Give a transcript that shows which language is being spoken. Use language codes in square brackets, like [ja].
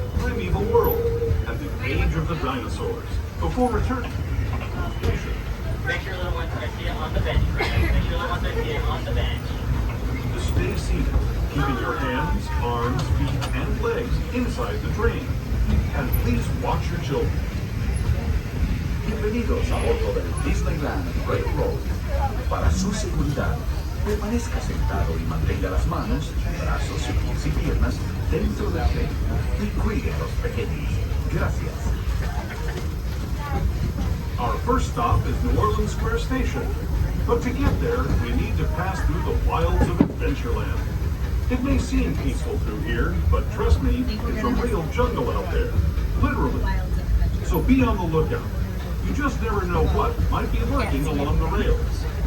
[en] Primeval World at the age of the dinosaurs before returning to the station. Make sure little ones are seated on the bench rest. Make sure little ones are seated on the bench. To stay seated, keeping your hands, arms, feet, and legs inside the train. And please watch your children. [es] Bienvenidos a bordo del Disneyland Railroad. Para su seguridad, permanezca sentado y mantenga las manos, brazos, pies y piernas dentro del tren y cuide a los pequeños. Gracias. [en] Our first stop is New Orleans Square Station. But to get there, we need to pass through the wilds of Adventureland. It may seem peaceful through here, but trust me, it's a real jungle out there. Literally. So be on the lookout. You just never know what might be lurking along the rails.